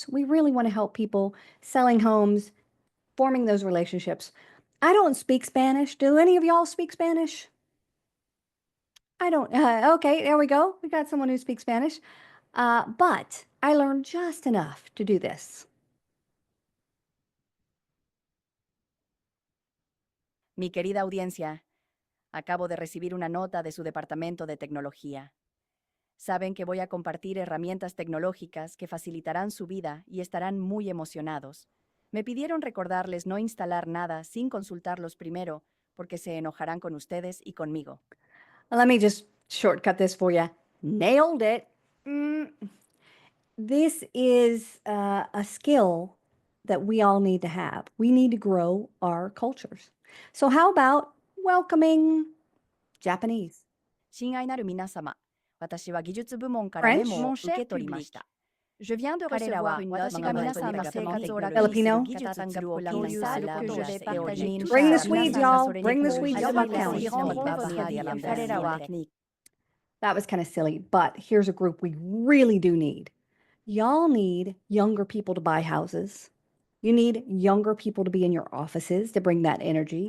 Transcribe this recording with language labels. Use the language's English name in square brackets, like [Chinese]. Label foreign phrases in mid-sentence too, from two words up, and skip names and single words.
[English] We really want to help people selling homes, forming those relationships. I don't speak Spanish. Do any of y'all speak Spanish? I don't. Okay, there we go. We got someone who speaks Spanish. But I learned just enough to do this. [Spanish] Mi querida audiencia, acabo de recibir una nota de su departamento de tecnología. Saben que voy a compartir herramientas tecnológicas que facilitarán su vida y estarán muy emocionados. Me pidieron recordarles no instalar nada sin consultarlos primero, porque se enojarán con ustedes y conmigo. [English] Let me just shortcut this for you. Nailed it. This is a skill that we all need to have. We need to grow our cultures. So how about welcoming Japanese? [Japanese] 親愛なる皆様、私は技術部門からメ [English] French? [Japanese] モを受け取りました。 [French] Je viens de recevoir une note [Japanese] 私が皆さんの生活を楽にする [English] Filipino? [Japanese] 技術ツールを共有することを知っており、 [English] Bring the Swedes, y'all. Bring the Swedes to Buck County. That was kind of silly, but here's a group we really do need. Y'all need younger people to buy houses. You need younger people to be in your offices to bring that energy.